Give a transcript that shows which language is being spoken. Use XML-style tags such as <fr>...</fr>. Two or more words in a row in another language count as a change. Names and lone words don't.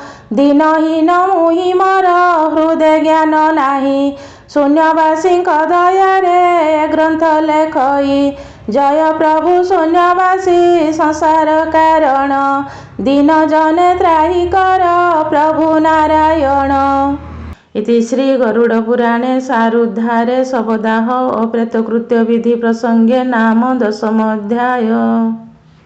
<or>ଦୀନହୀନ ମୁହିଁ ମୋର ହୃଦେ ଜ୍ଞାନ ନାହିଁ, ଶୂନ୍ୟବାସୀଙ୍କ ଦୟାରେ ଏ ଗ୍ରନ୍ଥ ଲେଖଇ। ଜୟ ପ୍ରଭୁ ଶୂନ୍ୟବାସୀ ସଂସାର କାରଣ, ଦୀନ ଜନେ ତ୍ରାହି କର ପ୍ରଭୁ ନାରାୟଣ।</or> <sa>इति श्री गरुड़ पुराणे सारोद्धारे शवदाह ओ प्रेतकृत्य विधि प्रसंगे नाम 10 अध्याय।</sa>